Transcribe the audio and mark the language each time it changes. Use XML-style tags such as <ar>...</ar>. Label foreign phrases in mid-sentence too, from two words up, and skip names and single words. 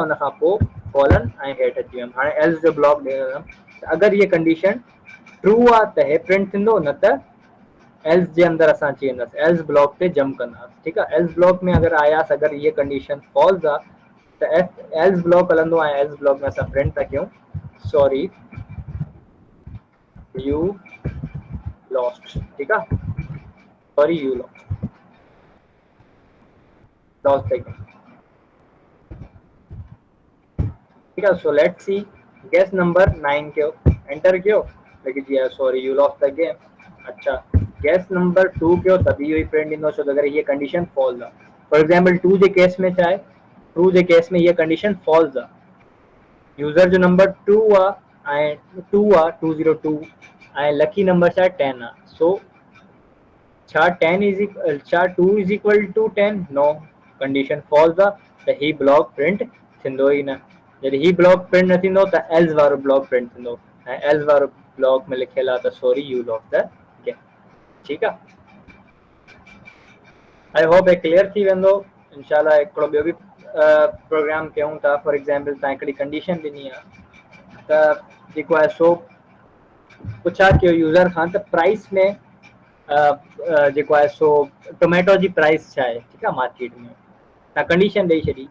<sd>हुन खां पोइ कॉलन ऐं हेठि अची वियुमि। हाणे एल्स जो ब्लॉक ॾेंदुमि त अगरि इहा</sd> <en>condition true</en> <sd>आहे त हे प्रिंट थींदो, न त एल्स जे अंदरि असां अची वेंदासीं,</sd> <en>else block</en> <sd>ते जंप कंदासीं। ठीकु आहे।</sd> <en>else block</en> <sd>में अगरि आयासीं, अगरि इहा</sd> <en>condition false</en> <sd>आहे त</sd> <en>else block</en> <sd>हलंदो, ऐं</sd> <en>else block</en> <sd>में असां प्रिंट था कयूं</sd> <en>sorry you lost.</en> <sd>ठीकु आहे।</sd> <en>sorry you lost</en> <sd>था कयूं। ठीकु आहे।</sd> <en>so let's see, guess number 9 कयो, एंटर कयो,</en> <sd>लेकिन जी</sd> <en>sorry you lost the game.</en> <sd>अच्छा,</sd> <en>guess number</en> <sd>2 कयो त बि इहो ई प्रिंट ईंदो, छो त अगरि हीअ</sd> <en>condition false</en> <sd>आहे।</sd> <en>for example</en> <sd>2 जे केस में छा आहे, 2 जे केस में हीअ</sd> <en>condition false</en> <sd>आहे, यूज़र जो नंबर 2 आहे ऐं 2 आहे 202, ऐं</sd> <en>lucky number</en> <sd>छा आहे 10 आहे।</sd> <en>सो छा 2 is equal to 10?</en> <sd>नो,</sd> <en>condition false</en> <sd>आहे त ही ब्लॉक प्रिंट थींदो ई न। जॾहिं ही ब्लॉक प्रिंट न थींदो त एल्स वारो ब्लॉक प्रिंट थींदो, ऐं एल्स वारो ब्लॉक में लिखियलु आहे त</sd> <en>sorry you lost the game.</en> <sd>ठीकु आहे।</sd> <en>I hope</en> <sd>हे क्लियर थी वेंदो। इंशाल्लाह हिकिड़ो ॿियो बि प्रोग्राम कयूं था।</sd> <en>for example</en> <sd>तव्हां हिकिड़ी कंडीशन ॾिनी आहे त जेको आहे सो पुछा कयो यूज़र खां त प्राइस में जेको आहे सो टोमेटो जी प्राइस छा आहे, ठीकु आहे, मार्केट में तव्हां कंडीशन ॾेई छॾी।</sd>